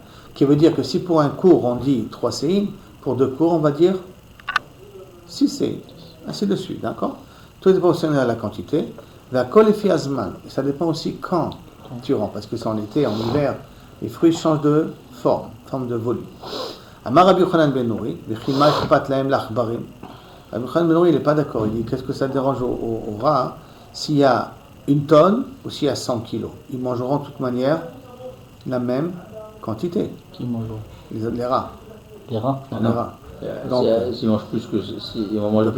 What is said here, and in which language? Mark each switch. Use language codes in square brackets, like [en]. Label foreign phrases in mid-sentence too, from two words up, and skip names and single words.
[fr] Qui veut dire que si pour un cours on dit 3 CI, pour 2 cours on va dire 6 CI, ainsi de suite, d'accord? Tout est proportionnel à la quantité. [he] הכל לפי הזמן, [fr] et ça dépend aussi quand tu rends, parce que c'est en été, en hiver, les fruits changent de forme de volume. [he] אמר רבי יוחנן בן נורי וכי מה איכפת להם לעכברים. [fr] Rabbi Yochanan ben Nuri, il n'est pas d'accord. Il dit qu'est-ce que ça dérange aux rats s'il y a 1 tonne ou s'il y a 100 kilos. Ils mangeront de toute manière la même quantité. Qui mangeront? Les rats. Les rats? Les rats. Donc, s'ils mangent plus que. Ils vont manger